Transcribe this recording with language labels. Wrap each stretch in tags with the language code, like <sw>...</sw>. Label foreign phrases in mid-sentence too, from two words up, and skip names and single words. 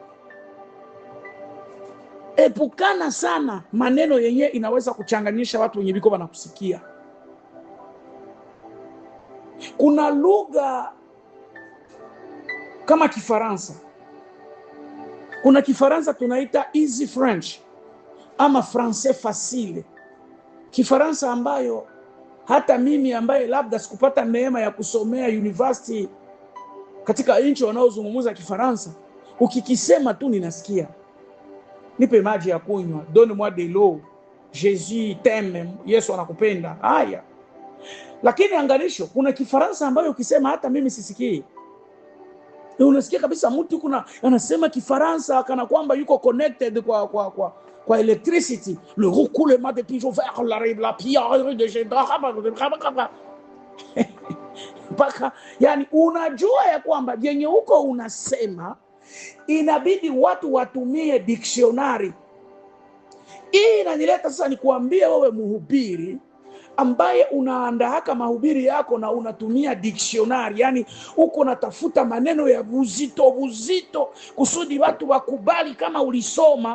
<sw>Epukana sana maneno yenye inaweza kuchanganyisha watu wenye biko wanakusikia. Kuna lugha kama Kifaransa. Kuna Kifaransa tunaita</sw> <en>easy French</en> <sw>ama</sw> <fr>français facile.</fr> <sw>Kifaransa ambayo hata mimi ambaye labda sikupata neema ya kusomea university katika nchi wanaozungumza Kifaransa, ukikisema tu ninasikia. Nipe maji ya kunywa,</sw> <fr>donne-moi de l'eau, Jésus t'aime,</fr> <sw>Yesu anakupenda. Haya. Lakini angalisho, kuna Kifaransa ambayo ukisema hata mimi sisikii. Unasikia kabisa mtu anasema Kifaransa kana kwamba yuko connected kwa electricity.</sw> <fr>Le roucoulement des pigeons vers la pierre de Gédra.</fr> <sw>Paka, yani unajua ya kwamba yenye huko unasema inabidi watu watumie dictionary. Hii inanileta sasa nikuambie wewe mhubiri ambaye unaandaa mahubiri yako na unatumia dictionary, yani uko natafuta maneno ya uzito kusudi watu wakubali kama ulisoma.</sw>